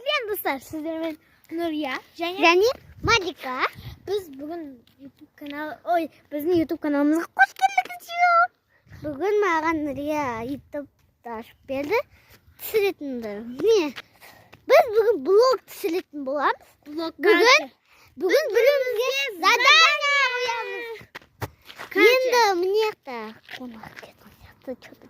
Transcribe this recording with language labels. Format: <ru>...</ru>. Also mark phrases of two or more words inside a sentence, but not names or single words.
<tr>Selam dostlar, sizlerle Nuriye,</tr> <kk>және Малика.</kk> <tr>Biz bugün bizning YouTube kanalımıza hoş geldiniz.</tr> <kk>Бүгін маған Нұрия YouTube ашып берді. Түсіретінді. Не? Біз бүгін блог түсіретін боламыз. Бүгін бірімізге задание қоямыз. Енді міне қонақ кетті.</kk>